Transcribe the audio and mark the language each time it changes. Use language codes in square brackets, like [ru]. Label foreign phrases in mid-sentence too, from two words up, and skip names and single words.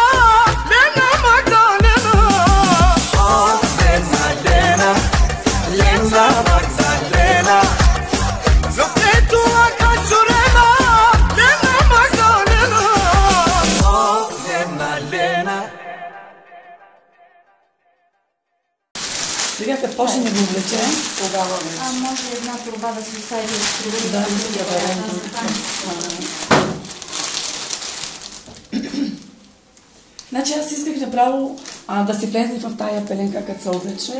[rom] Lena, Magdalena. Lena, Lena, Lena, Magdalena, zokre tua ka qurena. Lena, Magdalena. Lena, Lena. [bg] Сега като почне да го влечем, тогава вече. Може една турба да се остави да се провери. Да, да проверим. Значи аз исках направо да се влезе в тая пеленка, като се облече.